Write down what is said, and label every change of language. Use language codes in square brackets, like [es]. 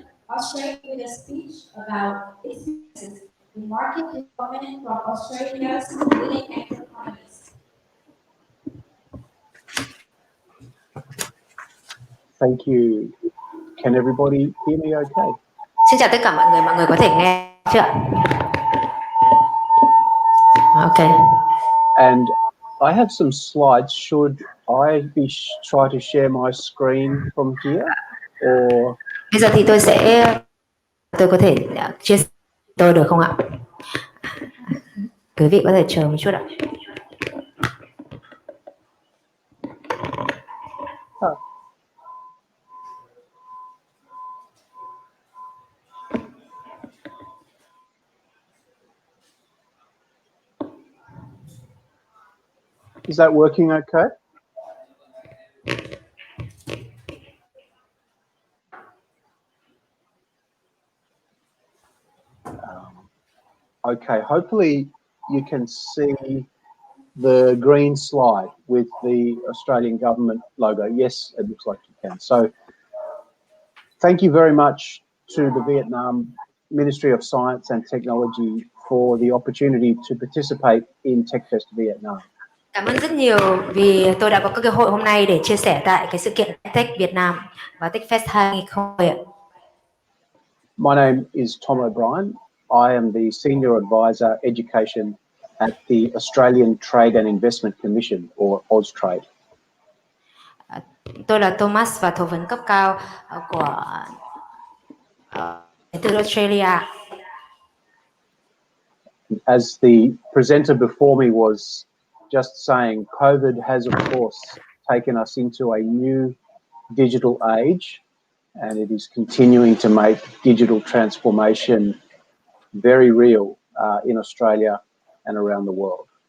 [en] Australia with a speech about experiences in market development from Australia's leading economies. Thank you. Can everybody hear me okay? [vi] Xin chào tất cả mọi người có thể nghe chưa ạ? [en] Okay. And I have some slides. Should I be try to share my screen from here, or [vi] Bây giờ thì tôi có thể chia sẻ tôi được không ạ? Quý vị có thể chờ một chút ạ. [en] is that working okay? Okay, hopefully you can see the green slide with the Australian government logo. Yes, it looks like you can. So thank you very much to the Vietnam Ministry of Science and Technology for the opportunity to participate in TECHFEST Vietnam. [vi] Cảm ơn rất nhiều vì tôi đã có cơ hội hôm nay để chia sẻ tại cái sự kiện Tech Việt Nam và TECHFEST 2020. [en] My name is Tom O'Brien. I am the Senior Advisor Education at the Australian Trade and Investment Commission, or Austrade. [vi] Tôi là Thomas và thẩm vấn cấp cao của từ Australia. [en] As the presenter before me was just saying, COVID has of course taken us into a new digital age, and it is continuing to make digital transformation very real in Australia and around the world.